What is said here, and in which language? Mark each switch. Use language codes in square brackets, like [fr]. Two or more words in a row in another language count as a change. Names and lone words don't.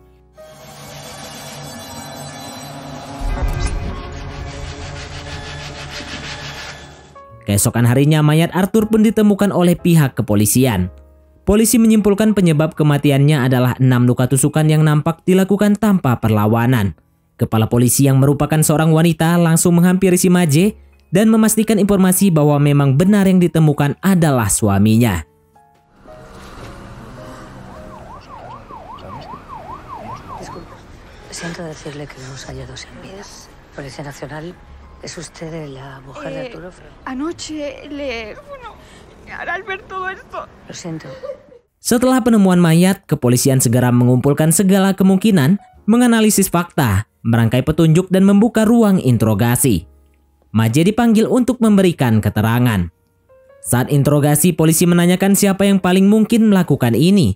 [id] Keesokan harinya mayat Arthur pun ditemukan oleh pihak kepolisian. Polisi menyimpulkan penyebab kematiannya adalah 6 luka tusukan yang nampak dilakukan tanpa perlawanan. Kepala polisi yang merupakan seorang wanita langsung menghampiri si Maje dan memastikan informasi bahwa memang benar yang ditemukan adalah suaminya. [es] Siento decirle que lo hemos hallado sin vida. Policía Nacional, ¿es usted la mujer de Arturo? Anoche le... Bueno, hará ver todo esto. Lo siento. [id] Setelah penemuan mayat, kepolisian segera mengumpulkan segala kemungkinan, menganalisis fakta, merangkai petunjuk dan membuka ruang interogasi. Maje dipanggil untuk memberikan keterangan. Saat interogasi, polisi menanyakan siapa yang paling mungkin melakukan ini.